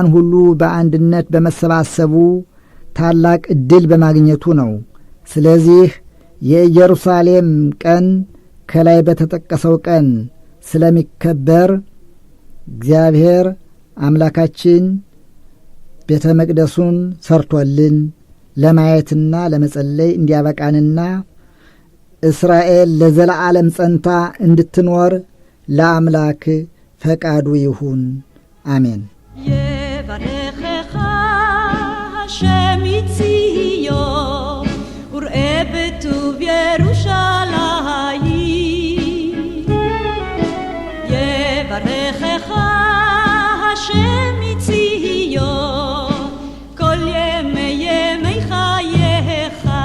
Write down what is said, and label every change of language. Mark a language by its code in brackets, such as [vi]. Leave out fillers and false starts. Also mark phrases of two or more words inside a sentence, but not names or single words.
[am] ሁሉ በአንድነት በመሰባሰቡ ታላቅ ዕድል በማግኘቱ ነው። ስለዚህ የኢየሩሳሌም ቀን ከላይ በተጠቀሰው ቀን ስለሚከበር እግዚአብሔር አምላካችን ቤተ መቅደሱን ሰርቶልን ለማየትና ለመጸለይ እንዲያበቃንና እስራኤል ለዘላለም ጸንታ እንድትኖር ለአምላክ ፈቃዱ ይሁን። አሜን። [he] יברכך השם מציון וראה בטוב ירושלים. יברכך השם מציון כל ימי ימי חייך